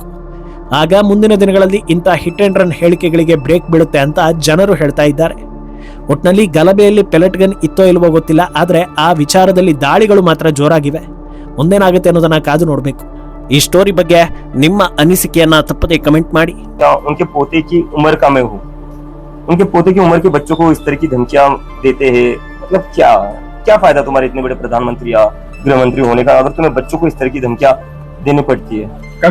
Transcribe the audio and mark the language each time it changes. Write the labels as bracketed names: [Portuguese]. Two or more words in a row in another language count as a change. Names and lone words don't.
[Kannada] ಆಗ ಮುಂದಿನ ದಿನಗಳಲ್ಲಿ ಇಂಥ [English] hit and run [Kannada] ಹೇಳಿಕೆಗಳಿಗೆ ಬ್ರೇಕ್ ಬೀಳುತ್ತೆ ಅಂತ ಜನರು ಹೇಳ್ತಾ ಇದ್ದಾರೆ. ಒಟ್ನಲ್ಲಿ ಗಲಭೆಯಲ್ಲಿ [English] pellet gun [Kannada] ಇತ್ತೋ ಇಲ್ವೋ ಗೊತ್ತಿಲ್ಲ, ಆದ್ರೆ ಆ ವಿಚಾರದಲ್ಲಿ ದಾಳಿಗಳು ಮಾತ್ರ ಜೋರಾಗಿವೆ. ಮುಂದೇನಾಗುತ್ತೆ ಅನ್ನೋದನ್ನ ಕಾದು ನೋಡ್ಬೇಕು. ಈ ಸ್ಟೋರಿ ಬಗ್ಗೆ ನಿಮ್ಮ ಅನಿಸಿಕೆಯನ್ನ ತಪ್ಪದೆ ಕಮೆಂಟ್ ಮಾಡಿ. [Hindi] उनके पोते की उम्र का मैं हूँ, उनके पोते की उम्र के बच्चों को इस तरह की धमकियां देते हैं, मतलब क्या क्या फायदा तुम्हारे इतने बड़े प्रधानमंत्री या गृह मंत्री होने का अगर तुम्हें बच्चों को इस तरह की धमकियां देनी पड़ती है।